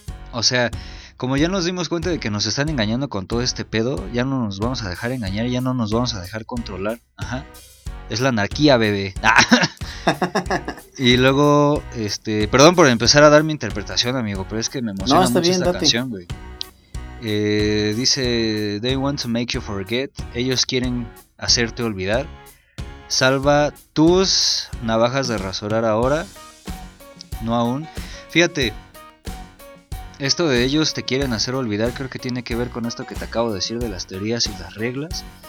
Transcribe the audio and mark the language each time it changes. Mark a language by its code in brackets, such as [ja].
[es] O sea, como ya nos dimos cuenta de que nos están engañando con todo este pedo, ya no nos vamos a dejar engañar, ya no nos vamos a dejar controlar. Ajá. Es la anarquía, bebé. ¡Ah! Y luego, perdón por empezar a dar mi interpretación, amigo, pero es que me emociona mucho bien, esta date. Canción, güey. Dice, [en] they want to make you forget. [es] Ellos quieren hacerte olvidar. Salva tus navajas de rasurar ahora. No aún. Fíjate. Esto de ellos te quieren hacer olvidar, creo que tiene que ver con esto que te acabo de decir de las teorías y las reglas.